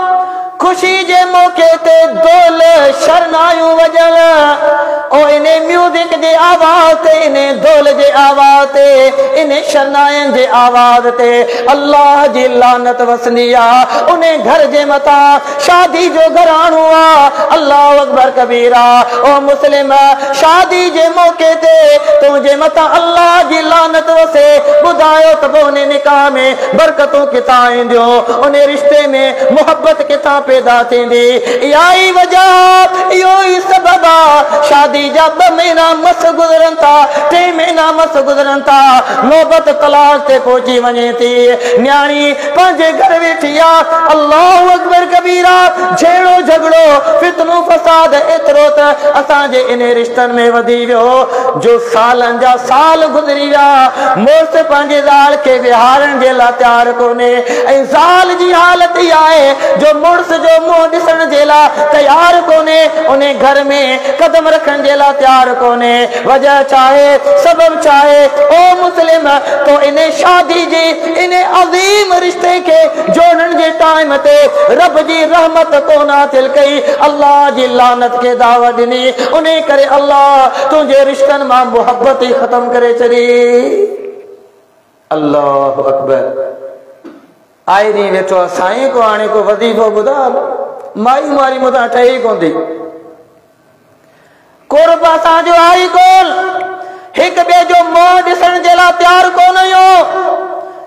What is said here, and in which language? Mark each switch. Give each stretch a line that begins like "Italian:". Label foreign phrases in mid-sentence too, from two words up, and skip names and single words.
Sindhi: ख़ुशी जे मौक़े ते दोल शरनायूं वॼण, ओ इन म्यूज़िक जे आवाज़ ते, इन दोल जे आवाज़ ते, इन शरनायनि जे आवाज़ ते अल्लाह जी लानत वसंदी आहे। उन घर जे मथां शादी जो घराणो आहे।
Arabic: الله أكبر كبيرا.
Sindhi: ओ मुस्लिम, शादी जे मौक़े ते तुंहिंजे मथां अल्लाह जी लानत वसे, ॿुधायो त पोइ उन निकाह में बरकतूं किथां ईंदियूं, उन रिश्ते में मुहबत किथां पैदा थींदी। इहा ई वजह, इहो ई सबब आहे शादी जा 2 महीना मस गुज़रनि था, 3 महीना मस गुज़रनि था, नौबत तलाक ते पहुची वञे थी। न्याणी पंहिंजे घर वेठी आहे।
Arabic: الله أكبر كبيرا.
Sindhi: झेड़ो झगड़ो फितनो फसाद एतिरो त असांजे इन रिश्तनि में वधी वियो जो सालनि जा साल गुज़री विया, मुड़ुस पंहिंजे ज़ाल खे विहारण जे लाइ तयारु कोन्हे, ऐं ज़ाल जी हालत इहा आहे जो मुड़ुस जो मुंहुं ॾिसण जे लाइ तयारु कोन्हे, उन घर में कदम रखण जे लाइ तयारु कोन्हे। वजह चाहे, सबब चाहे, ओ मुस्लिम, तो इन शादी जी, इन अज़ीम रिश्ते के जोड़न जे टाइम ते रब जी रहमत को नातिल कई, अल्लाह जी लानत के दावत ॾिनी। उन करे अल्लाह तुंहिंजे रिश्तनि मां मुहबत ई ख़त्म करे छॾी।
Arabic: الله أكبر.
Sindhi: आई ॾींहुं वेठो आहे साईं को, हाणे को वज़ीफ़ो ॿुधा, माई मारी मथां ठही कोन थी, कुर्ब असांजो आई कोन, हिक ॿिए जो मुंहुं ॾिसण जे लाइ तयारु कोन हुयो।